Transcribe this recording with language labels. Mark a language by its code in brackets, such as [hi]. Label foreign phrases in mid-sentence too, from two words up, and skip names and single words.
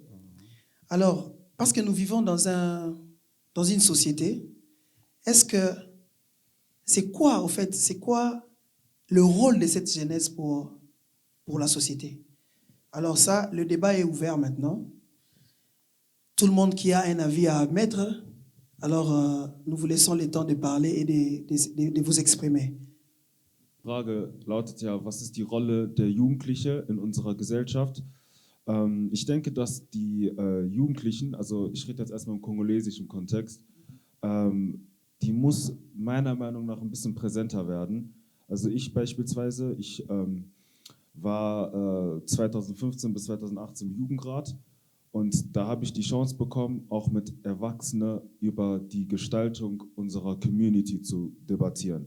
[fr] Alors, parce que nous vivons dans une société, est-ce que c'est quoi, au fait, c'est quoi le rôle de cette jeunesse pour la société? Alors ça, le débat est ouvert maintenant. Tout le monde qui a un avis à mettre, alors nous vous laissons le temps de parler et de vous exprimer. [de] Frage lautet ja, was ist die Rolle der Jugendlichen in unserer Gesellschaft? Ich denke, dass die Jugendlichen, also ich rede jetzt erstmal im kongolesischen Kontext, die muss meiner Meinung nach ein bisschen präsenter werden. Also ich beispielsweise, ich war 2015 bis 2018 im Jugendrat und da habe ich die Chance bekommen, auch mit Erwachsenen über die Gestaltung unserer Community zu debattieren.